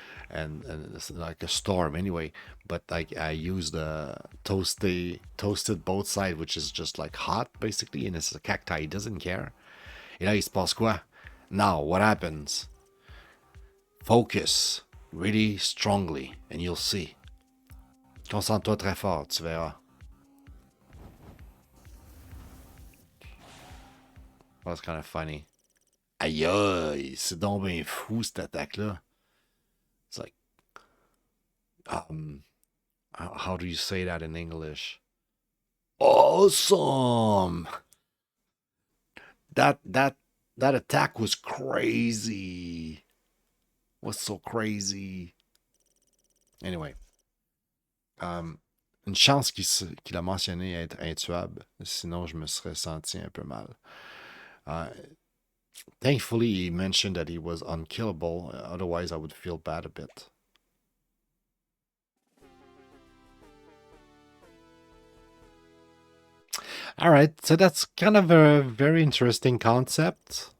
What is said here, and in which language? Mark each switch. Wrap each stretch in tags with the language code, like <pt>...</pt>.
<en>And it's like a storm anyway. But I used the toasted both sides, which is just like hot, basically. And it's a cacti. He doesn't care.</en> <fr>Et là, il se passe quoi?</fr> <en>Now, what happens? Focus really strongly, and you'll see.</en> <fr>Concentre-toi très fort, tu verras.</fr> <en>Well, that's kind of funny.</en> <fr>Aïe aïe, c'est donc bien fou cette attaque-là.</fr> <en>It's like, how do you say that in English? Awesome! That attack was crazy. Was so crazy. Anyway.</en> <fr>Une chance qu'il a mentionné être intuable. Sinon, je me serais senti un peu mal.</fr> <en>Thankfully, he mentioned that he was unkillable. Otherwise, I would feel bad a bit. All right, so that's kind of a very interesting concept.</en>